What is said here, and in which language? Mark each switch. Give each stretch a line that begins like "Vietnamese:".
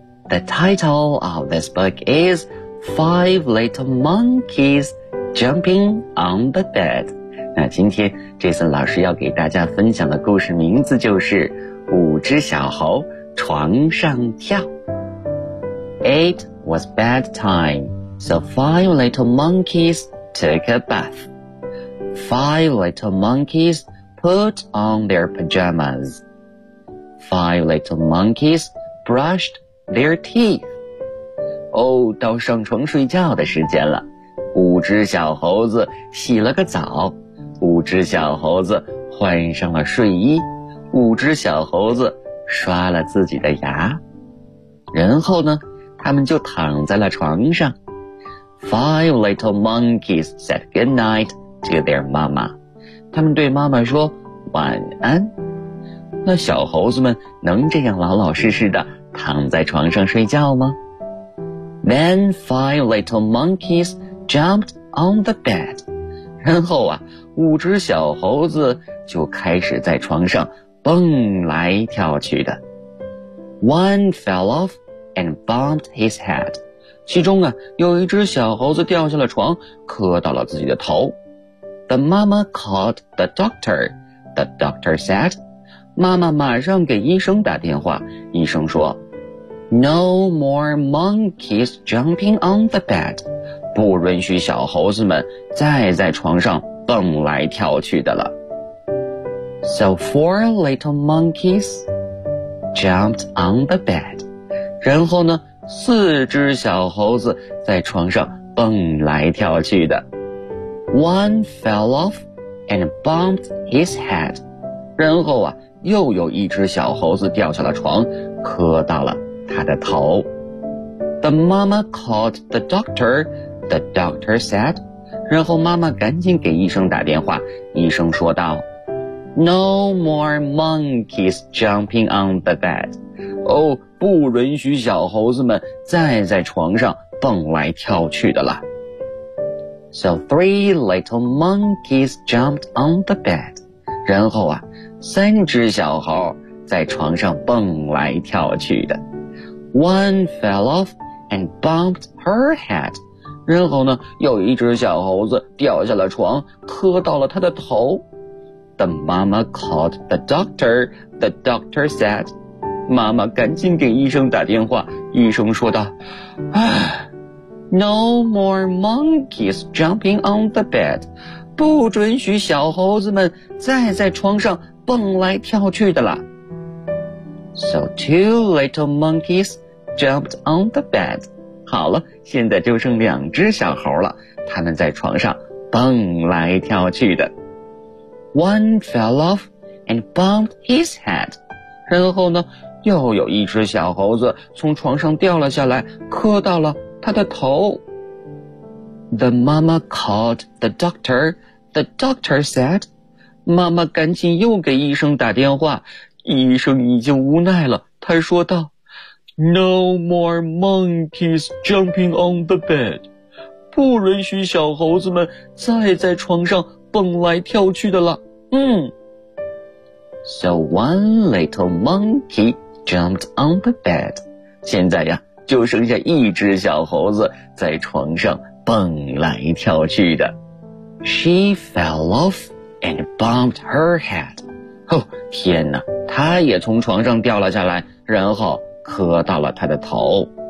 English: The title of this book is Five Little Monkeys Jumping on the Bed.
Chinese: 那今天 Jason 老师要给大家分享的故事名字就是五只小猴床上跳。
English: It was bedtime, so five little monkeys took a bath. Five little monkeys put on their pajamas. Five little monkeys brushed their teeth.
Chinese: 哦，到上床睡觉的时间了。五只小猴子洗了个澡。五只小猴子换上了睡衣。五只小猴子刷了自己的牙。然后呢，他们就躺在了床上。
English: Five little monkeys said good night. To their mama.
Chinese: 他们对妈妈说晚安。那小猴子们能这样老老实实地躺在床上睡觉吗？
English: Then five little monkeys jumped on the bed.
Chinese: 然后啊，五只小猴子就开始在床上蹦来跳去的。
English: One fell off and bumped his head.
Chinese: 其中啊，有一只小猴子掉下了床，磕到了自己的头。
English: The mama called the doctor. The doctor said,
Chinese: 妈妈马上给医生打电话。医生说
English: No more monkeys jumping on the bed.
Chinese: 不允许小猴子们再在床上蹦来跳去的了。
English: So four little monkeys jumped on the bed.
Chinese: 然后呢，四只小猴子在床上蹦来跳去的。
English: One fell off and bumped his head.
Chinese: 然后啊，又有一只小猴子掉下了床，磕到了他的头。
English: The mama called the doctor. The doctor said.
Chinese: 然后妈妈赶紧给医生打电话，医生说道
English: No more monkeys jumping on the bed.
Chinese: 哦，不允许小猴子们再在床上蹦来跳去的了。
English: So three little monkeys jumped on the bed.
Chinese: 然后啊，三只小猴在床上蹦来跳去的。
English: One fell off and bumped her head.
Chinese: 然后呢，有一只小猴子掉下了床，磕到了他的头。
English: The mama called the doctor. The doctor said,
Chinese: 妈妈赶紧给医生打电话，医生说道，唉。
English: No more monkeys jumping on the bed.
Chinese: 不准许小猴子们再在床上蹦来跳去的了。
English: So two little monkeys jumped on the bed.
Chinese: 好了，现在就剩两只小猴了，他们在床上蹦来跳去的。
English: One fell off and bumped his head.
Chinese: 然后呢，又有一只小猴子从床上掉了下来，磕到了他的头。
English: The mama called the doctor. The doctor said,
Chinese: 妈妈赶紧又给医生打电话，医生已经无奈了，他说道，
English: No more monkeys jumping on the bed.
Chinese: 不允许小猴子们再在床上蹦来跳去的了。嗯。
English: So one little monkey jumped on the bed.
Chinese: 现在呀，就剩下一只小猴子在床上蹦来跳去的。
English: She fell off and bumped her head.
Chinese: 哦，天哪，她也从床上掉了下来，然后磕到了她的头。